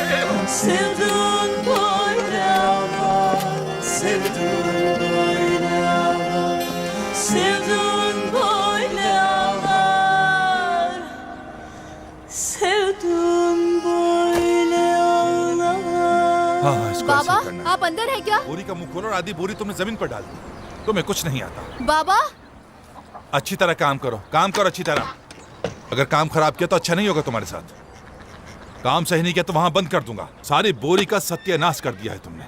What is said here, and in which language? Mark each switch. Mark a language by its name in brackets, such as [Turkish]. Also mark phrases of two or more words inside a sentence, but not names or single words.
[Turkish] Sevdun böyle ağlar, sevdun böyle ağlar. Sevdun böyle ağlar, sevdun böyle ağlar. [Hindi] हाँ इसको ऐसे बाबा, ही करना है। आप अंदर है क्या? बोरी का मुंह खोलो और आधी बोरी तुमने जमीन पर डाल दी। तुम्हें कुछ नहीं आता। बाबा, अच्छी तरह काम करो अच्छी तरह। अगर काम खराब किया तो अच्छा नहीं होगा तुम्हारे साथ। काम सही नहीं किया तो वहां बंद कर दूंगा। सारी बोरी का सत्यानाश कर दिया है तुमने।